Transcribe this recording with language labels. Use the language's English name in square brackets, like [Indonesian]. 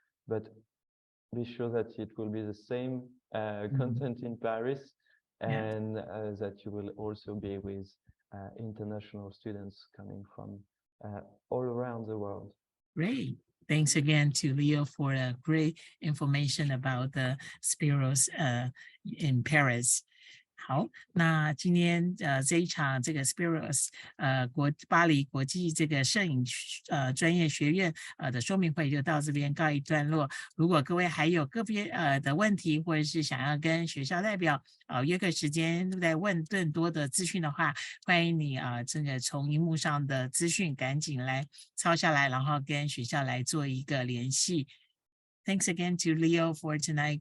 [English] But be sure that it will be the same content in Paris, and that you will also be with international students coming from all around the world. Great. Thanks again to Leo for great information about the Speos in Paris. [Chinese] 好，那今天这一场这个 Speos 巴黎国际这个摄影专业学院的说明会就到这边告一段落。如果各位还有个别的问题，或者是想要跟学校代表约个时间再问更多的资讯的话，欢迎你这个从荧幕上的资讯赶紧来抄下来，然后跟学校来做一个联系。 [English] Thanks again to Leo for tonight.